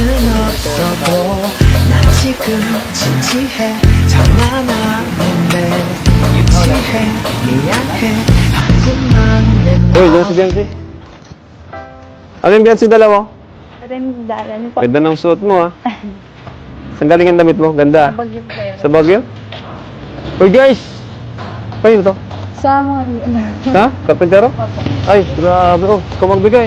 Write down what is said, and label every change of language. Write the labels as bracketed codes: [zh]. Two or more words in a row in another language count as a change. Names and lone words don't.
[ko] 없어도 난 지금 진지해 장난하는데 유치해 미안해 하지만 내 [tl] Uy, dyan si Biancy. Ano yung Biancy dala mo? Dala niyo po. Ganda ng suot mo, ha? Saan galing ang damit mo? Ganda. Bagyo po yun. Sa Baguio? Uy, guys! Paano to? Sa mga Ha? Kapintero? Ay, grabe. Oh, ikaw magbigay.